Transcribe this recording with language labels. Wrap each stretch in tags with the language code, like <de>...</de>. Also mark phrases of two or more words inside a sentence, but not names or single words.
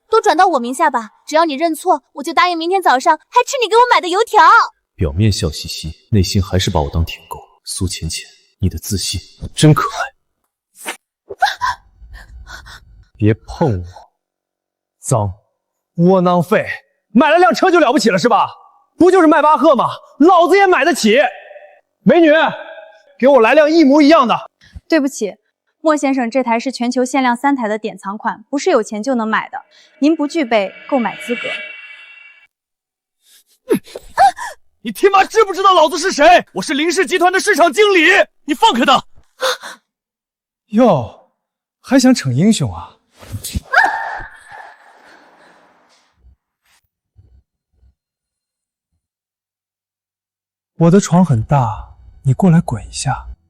<zh>都轉到我名下吧，只要你認錯，我就答應明天早上還吃你給我買的油條。表面笑嘻嘻，內心還是把我當舔狗。蘇淺淺，你的自信真可愛。別碰我，髒窩囊廢！買了輛車就了不起了是吧？不就是邁巴赫嗎？老子也買得起。美女，給我來輛一模一樣的。對不起。莫先生，這台是全球限量3台的典藏款，不是有錢就能買的，您不具備購買資格。你他媽知不知道老子是誰？我是林氏集團的市場經理，你放開他！喲，還想逞英雄啊？我的床很大，你過來滾一下。</zh>